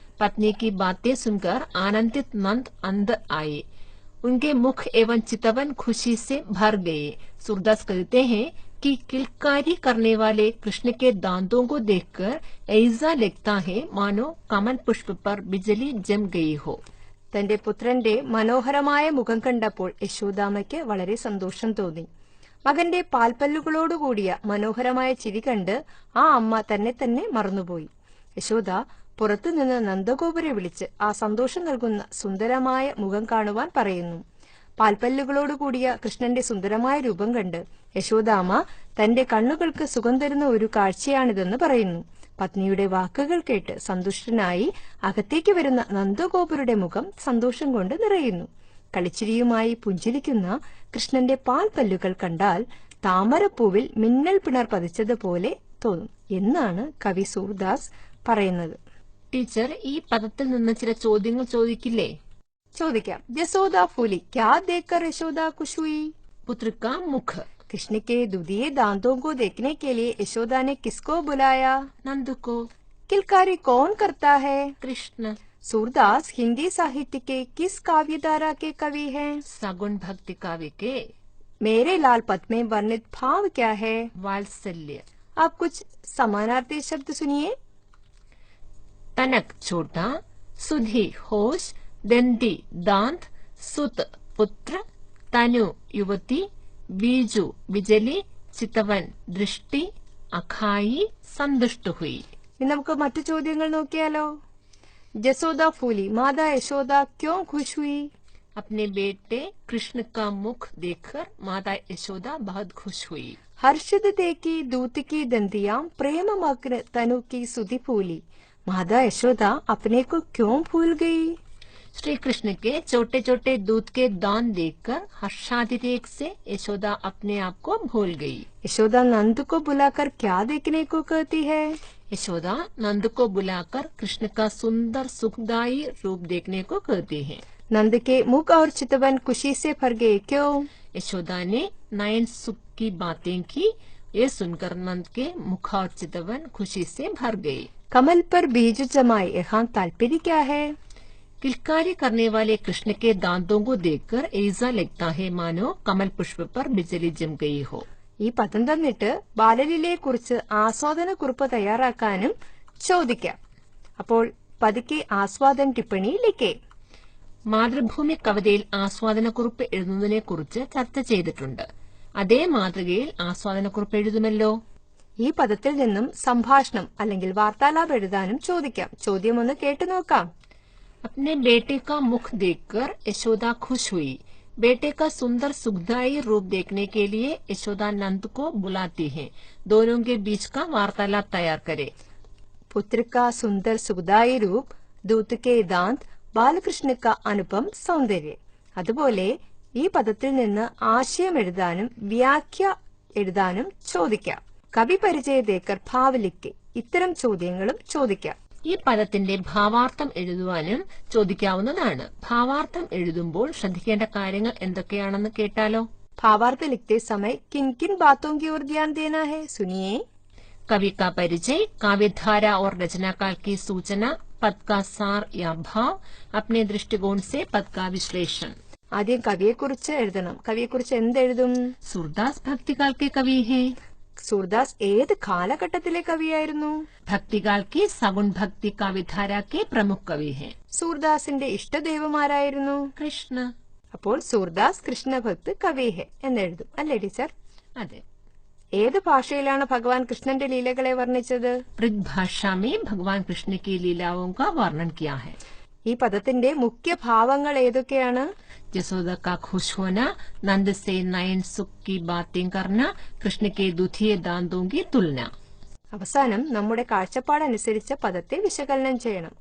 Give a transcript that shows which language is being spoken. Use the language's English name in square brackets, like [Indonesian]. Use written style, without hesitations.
[Hindi] पत्नी की बातें सुनकर आनंदित नंद अंदर आए। उनके मुख एवं चितवन खुशी से भर गए। सूरदास कहते हैं कि किलकारी करने वाले कृष्ण के दांतों को देखकर ऐसा लगता है मानो कमल पुष्प पर बिजली जम गई हो। [Malayalam] തന്റെ പുത്രന്റെ മനോഹരമായ മുഖം കണ്ടപ്പോൾ യശോദാമ്മയ്ക്ക് വളരെ സന്തോഷം തോന്നി. മകന്റെ പാൽപ്പല്ലുകളോടുകൂടിയ മനോഹരമായ ചിരി കണ്ട് ആ അമ്മ തന്നെ മറന്നുപോയി. യശോദ പുറത്തുനിന്ന് നന്ദഗോപുരെ വിളിച്ച് ആ സന്തോഷം നൽകുന്ന സുന്ദരമായ മുഖം കാണുവാൻ പറയുന്നു. പാൽപ്പല്ലുകളോടുകൂടിയ കൃഷ്ണന്റെ സുന്ദരമായ രൂപം കണ്ട് യശോദാമ്മ തന്റെ കണ്ണുകൾക്ക് സുഖം തരുന്ന ഒരു കാഴ്ചയാണിതെന്ന് പറയുന്നു. പത്നിയുടെ വാക്കുകൾ കേട്ട് സന്തുഷ്ടനായി അകത്തേക്ക് വരുന്ന നന്ദഗോപുരുടെ മുഖം സന്തോഷം കൊണ്ട് നിറയുന്നു. കളിച്ചിരിയുമായി പുഞ്ചിരിക്കുന്ന കൃഷ്ണന്റെ പാൽപ്പല്ലുകൾ കണ്ടാൽ താമരപ്പൂവിൽ മിന്നൽ പിണർ പതിച്ചതുപോലെ തോന്നും എന്നാണ് കവി സൂർദാസ് പറയുന്നത്. ടീച്ചർ, ഈ പദത്തിൽ നിന്ന് ചില ചോദ്യങ്ങൾ ചോദിക്കില്ലേ? ചോദിക്കാം. ജസോദ [Hindi] फूली, क्या देखकर यशोदा खुश हुई? पुत्र का मुख। कृष्ण के दुधिये दांतों को देखने के लिए यशोदा ने किसको बुलाया? नंद को। किलकारी कौन करता है? कृष्ण। सूरदास हिंदी साहित्य के किस काव्यधारा के कवि हैं? सगुण भक्ति काव्य के। मेरे लाल पद में वर्णित भाव क्या है? वात्सल्य। आप कुछ समानार्थी शब्द सुनिए. तनक छोटा, सुधी होश, दंती दांत, सुत पुत्र, तनु युवती, बीजू बिजली, चितवन दृष्टि, अखाई संतुष्ट हुई. [Malayalam] ഇനി നമുക്ക് മറ്റു ചോദ്യങ്ങൾ നോക്കിയാലോ. [Hindi] जसोदा फूली, माता यशोदा क्यों खुश हुई? अपने बेटे कृष्ण का मुख देखकर माता यशोदा बहुत खुश हुई. हर्षित देखी दूत की दंतियां, प्रेम मग्न तनु की सुधि फूली. माता यशोदा अपने को क्यों भूल गई? श्री कृष्ण के छोटे छोटे दूध के दांत देखकर हर्षातिरेक से यशोदा अपने आप को भूल गई. यशोदा नंद को बुलाकर क्या देखने को कहती है? यशोदा नंद को बुलाकर कृष्ण का सुंदर सुखदायी रूप देखने को कहती है. नंद के मुख और चितवन खुशी से भर गए. क्यों? यशोदा ने नयन सुख की बातें की. ये सुनकर नंद के मुख और चितवन खुशी से भर गए. कमल पर बीज जमाए, यहाँ तात्पर्य क्या है? किलकारी करने वाले कृष्ण के दांतों को देखकर ऐसा लगता है मानो कमल पुष्प पर बिजली जम गई हो. [Malayalam] ഈ പദം തന്നിട്ട് ബാലലീലയെ കുറിച്ച് ആസ്വാദന കുറിപ്പ് തയ്യാറാക്കാനും ചോദിക്കാം. അപ്പോൾ പതുക്കെ [Hindi] ആസ്വാദൻ ടിപ്പണി ലിഖേ. [Malayalam] മാതൃഭൂമി കവിതയിൽ ആസ്വാദനക്കുറിപ്പ് എഴുതുന്നതിനെ കുറിച്ച് ചർച്ച ചെയ്തിട്ടുണ്ട്. അതേ മാതൃകയിൽ ആസ്വാദനക്കുറിപ്പ് എഴുതുമല്ലോ. ഈ പദത്തിൽ നിന്നും സംഭാഷണം അല്ലെങ്കിൽ വാർത്താലാപം എഴുതാനും ചോദിക്കാം. ചോദ്യം ഒന്ന് കേട്ടു നോക്കാം. [Hindi] अपने बेटे का मुख देखकर यशोदा खुश हुई. बेटे का सुंदर सुखदायी रूप देखने के लिए यशोदा नंद को बुलाती है। दोनों के बीच का वार्तालाप तैयार करे। पुत्र का सुंदर सुखदायी रूप, दूत के दांत, ബാലകൃഷ്ണ അനുപം സൗന്ദര്യം. [Malayalam] അതുപോലെ ഈ പദത്തിൽ നിന്ന് ആശയം എഴുതാനും വ്യാഖ്യ എഴുതാനും ചോദിക്കാം. [Hindi] കവി പരിചയ ദേക്കർ ഭാവലിക്ക് [Malayalam] ഇത്തരം ചോദ്യങ്ങളും ചോദിക്കാം. ഈ പദത്തിന്റെ ഭാവാർത്ഥം എഴുതുവാനും ചോദിക്കാവുന്നതാണ്. ഭാവാർത്ഥം എഴുതുമ്പോൾ ശ്രദ്ധിക്കേണ്ട കാര്യങ്ങൾ എന്തൊക്കെയാണെന്ന് കേട്ടാലോ? [Hindi] भावार्थ लिखते समय किन किन बातों की ओर ध्यान देना है, सुनिए. कवि का परिचय, काव्यधारा और रचनाकाल की सूचना, पद का सार या भाव, अपने दृष्टिकोण से पद का विश्लेषण. [Malayalam] ആദ്യം കവിയെക്കുറിച്ച് എഴുതണം. കവിയെക്കുറിച്ച് എന്തെഴുതും? [Hindi] सूरदास भक्तिकाल के कवि हैं. [Malayalam] സൂർദാസ് ഏത് കാലഘട്ടത്തിലെ കവിയായിരുന്നു? [Hindi] भक्तिकाल की सगुण भक्ति काव्यधारा के प्रमुख कवि हैं. [Malayalam] സൂർദാസിന്റെ ഇഷ്ടദൈവമാരായിരുന്നു? [Hindi] कृष्ण. [Malayalam] അപ്പോൾ സൂർദാസ് [Hindi] കൃഷ്ണഭക്ത് കവി ഹെ [Malayalam] എന്നെഴുതും, അല്ലേ ടീച്ചർ? अदे ഏത് ഭാഷയിലാണ് ഭഗവാൻ കൃഷ്ണന്റെ ലീലകളെ വർണ്ണിച്ചത്? [Hindi] ब्रज भाषा में भगवान कृष्ण की लीलाओं का वर्णन किया है. [Malayalam] ഈ പദത്തിന്റെ മുഖ്യ ഭാവങ്ങൾ ഏതൊക്കെയാണ്? [Hindi] यशोदा का खुश होना, नंद से नयन सुख की बातें करना, कृष्ण के दुधिये दांतों की तुलना. [Malayalam] അവസാനം നമ്മുടെ കാഴ്ചപ്പാടനുസരിച്ച് പദത്തെ വിശകലനം ചെയ്യണം.